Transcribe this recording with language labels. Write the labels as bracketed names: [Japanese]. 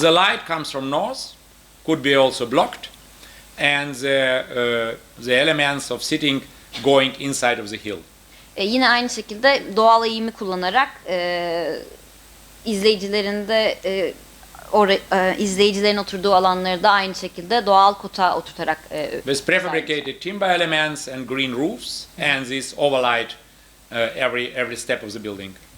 [English] The light comes from north, could be also blocked, and the elements of sitting going inside of the hill. [Turkish] Yine aynı şekilde doğal eğimi kullanarak izleyicilerin oturduğu alanları da aynı şekilde doğal kuta oturtarak [English] with prefabricated timber elements and green roofs, and this overlight every step of the building.